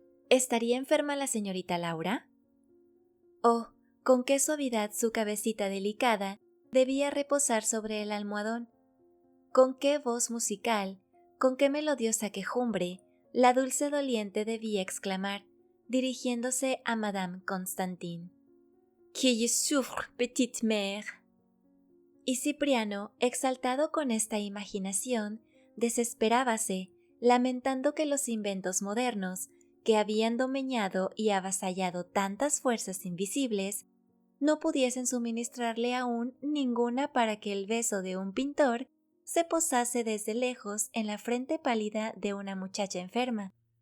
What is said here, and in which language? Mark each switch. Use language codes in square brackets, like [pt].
[es] ¿Estaría enferma la señorita Laura? Oh, con qué suavidad su cabecita delicada debía reposar sobre el almohadón, con qué voz musical, con qué melodiosa quejumbre, la dulce doliente debía exclamar, dirigiéndose a Madame Constantine. [fr] «Que je souffre, petite mère». [es] Y Cipriano, exaltado con esta imaginación, desesperábase, lamentando que los inventos modernos, que habían domeñado y avasallado tantas fuerzas invisibles, no pudiesen suministrarle aún ninguna para que el beso de un pintor se posase desde lejos en la frente pálida de una muchacha enferma,